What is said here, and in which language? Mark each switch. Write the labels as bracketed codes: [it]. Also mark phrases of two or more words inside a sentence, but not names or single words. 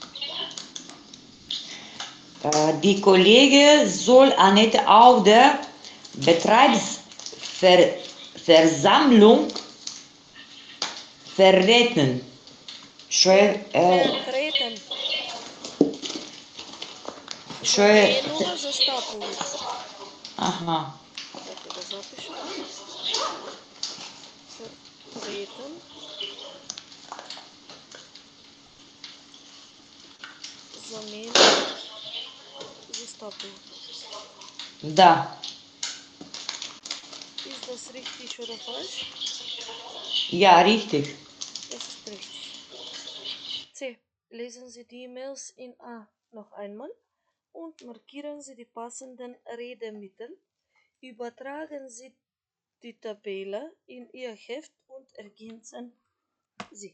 [de] Die Kollege soll Annette auf der Betriebsversammlung vertreten. Vertreten. [mk] Заменува застапувачи. Ага. [bg] Чакайте да запишем. [de] Vertreten. [mk] Заменува застапувачи. Да. [de] Ist das richtig oder falsch? Ja, richtig. Es ist richtig. C. Lesen Sie die E-Mails in A noch einmal und markieren Sie die passenden Redemittel. Übertragen Sie die Tabelle in Ihr Heft und ergänzen Sie.